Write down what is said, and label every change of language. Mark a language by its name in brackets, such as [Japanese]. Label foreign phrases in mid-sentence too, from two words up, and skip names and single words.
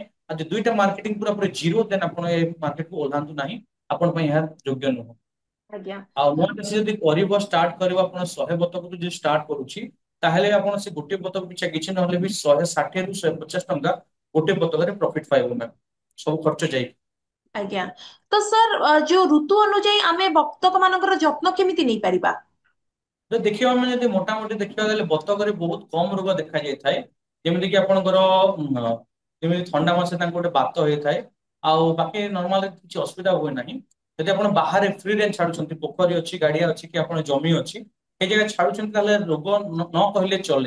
[Odia] ଆଉ ଯଦି ଦୁଇଟା ମାର୍କେଟିଂ ପୁରା ଜିରୋ ଦେନ ଆପଣ ଏ ମାର୍କେଟକୁ ଓହ୍ଲାନ୍ତୁ ନାହିଁ। ଆପଣ ପାଇଁ ଏହା ଯୋଗ୍ୟ ନୁହଁ। आज्ञा। ଆଉ ନୂଆ ଚାଷୀ ଯଦି କରିବ ଷ୍ଟାର୍ଟ କରିବ ଆପଣ 100 ବତକରୁ ଯଦି ଷ୍ଟାର୍ଟ କରୁଛି ତାହେଲେ ଆପଣ ସେ ଗୋଟେ ବତକ ପିଛା କିଛି ନହେଲେ ବି 160 ରୁ 150 ଟଙ୍କା ଗୋଟେ ବତକରେ ପ୍ରଫିଟ ପାଇବ ମ୍ୟାମ ସବୁ ଖର୍ଚ୍ଚ ଯାଇ। ଆଜ୍ଞା। ତ ସର ଯୋ ଋତୁ अनुଯାୟୀ ଆମେ ବତକ ମାନଙ୍କର ଯତ୍ନ କେମିତି ନେଇ ପାରିବା? ଯଦି ଦେଖିବା ଆମେ ଯଦି ମୋଟାମୋଟି ଦେଖିବାକୁ ଗଲେ ବତକରେ ବହୁତ କମ ରୋଗ ଦେଖାଯାଇଥାଏ। ଯେମିତି କି ଆପଣଙ୍କର ଯେମିତି ଥଣ୍ଡା ମାସରେ ତାଙ୍କୁ ଗୋଟେ ବାତ ହେଇଥାଏ। ଆଉ ବାକି ନର୍ମାଲ କିଛି ଅସୁବିଧା ହୁଏ ନାହିଁ। ଯଦି ଆପଣ ବାହାରେ ଫ୍ରି ରେଞ୍ଜ ଛାଡୁଛନ୍ତି ପୋଖରୀ ଅଛି ଗାଡିଆ ଅଛି କି ଆପଣ ଜମି ଅଛି ଏ ଜାଗା ଛାଡୁଛନ୍ତି ତାହେଲେ ରୋଗ ନ କହିଲେ ଚଲେ।